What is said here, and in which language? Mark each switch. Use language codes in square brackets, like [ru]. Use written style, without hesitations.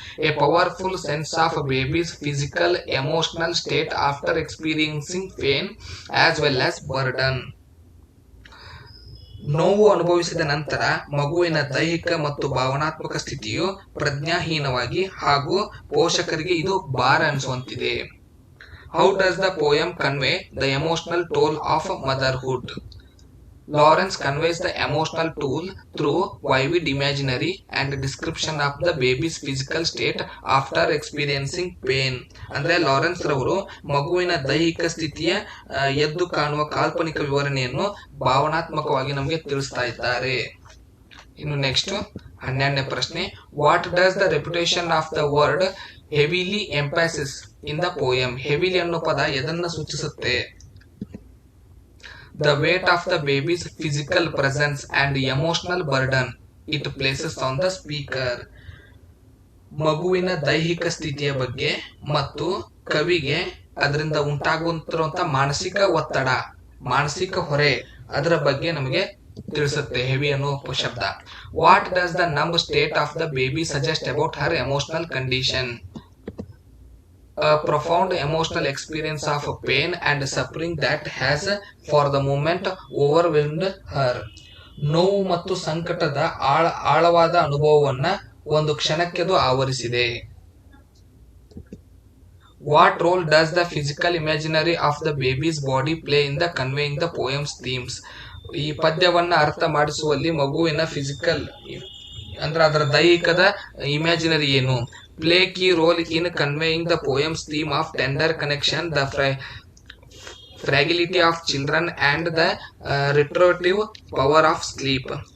[en] A powerful sense of baby's physical emotional state after experiencing pain as well as burden. [kn] ನೋವು ಅನುಭವಿಸಿದ ನಂತರ ಮಗುವಿನ ದೈಹಿಕ ಮತ್ತು ಭಾವನಾತ್ಮಕ ಸ್ಥಿತಿಯು ಪ್ರಜ್ಞಾಹೀನವಾಗಿ ಹಾಗೂ ಪೋಷಕರಿಗೆ ಇದು ಭಾರ ಅನಿಸುವಂತಿದೆ. [en] How does the poem convey the emotional toll of motherhood? Lawrence conveys the emotional toll through vivid imaginary and description of the baby's physical state after experiencing pain. [kn] ಅಂದ್ರೆ ಲಾರೆನ್ಸ್ ರವರು ಮಗುವಿನ ದೈಹಿಕ ಸ್ಥಿತಿಯ ಎದ್ದು ಕಾಣುವ ಕಾಲ್ಪನಿಕ ವಿವರಣೆಯನ್ನು ಭಾವನಾತ್ಮಕವಾಗಿ ನಮಗೆ ತಿಳಿಸ್ತಾ ಇದ್ದಾರೆ. ಇನ್ನು ನೆಕ್ಸ್ಟ್ 12ನೇ ಪ್ರಶ್ನೆ, [en] What does the reputation of the word heavily emphasis in the poem? [kn] Heavily ಅನ್ನೋ ಪದ ಎದನ್ನ ಸೂಚಿಸುತ್ತೆ? [en] The weight of the baby's physical presence and emotional burden it places on the speaker. [kn] ಮಗುವಿನ ದೈಹಿಕ ಸ್ಥಿತಿಯ ಬಗ್ಗೆ ಮತ್ತು ಕವಿಗೆ ಅದರಿಂದ ಉಂಟಾಗುತ್ತಿರುವಂತ ಮಾನಸಿಕ ಒತ್ತಡ, ಮಾನಸಿಕ ಹೊರೆ, ಅದರ ಬಗ್ಗೆ ನಮಗೆ ತಿಳಿಸುತ್ತೆ ಹೆವಿ ಅನ್ನೋ ಶಬ್ದ. [en] What does the numb state of the baby suggest about her emotional condition? A profound emotional experience of pain and suffering that has for the moment overwhelmed her. [kn] ನೋವು ಮತ್ತು ಸಂಕಟದ ಆಳವಾದ ಅನುಭವವನ್ನ ಒಂದು ಕ್ಷಣಕ್ಕೆದು ಆವರಿಸಿದೆ. [en] What role does the physical imaginary of the baby's body play in the conveying the poem's themes? [kn] ಈ ಪದ್ಯವನ್ನ ಅರ್ಥ ಮಾಡಿಸುವಲ್ಲಿ ಮಗುವಿನ physical ಅಂದ್ರೆ ಅದರ ದೈಹಿಕದ ಇಮ್ಯಾಜಿನರಿ ಏನು? [en] Play key role in conveying the poem's theme of tender connection, the fragility of children and the restorative power of sleep.